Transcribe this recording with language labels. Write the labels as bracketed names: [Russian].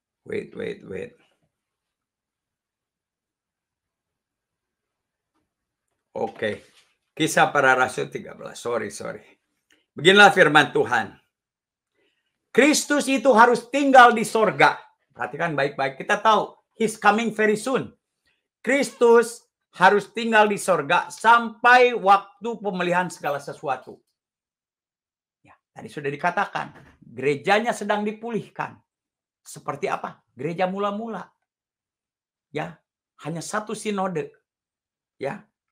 [English] Wait. [Indonesian] Oke. Kisah Para Rasul 13. Sorry. Beginilah firman Tuhan. Kristus itu harus tinggal di sorga. Perhatikan baik-baik. Kita tahu [English] He's coming very soon. [Indonesian] Kristus harus tinggal di sorga sampai waktu pemulihan segala sesuatu. Ya, tadi sudah dikatakan. Gerejanya sedang dipulihkan. Seperti apa? Gereja mula-mula. Ya, hanya satu sinode. Ya.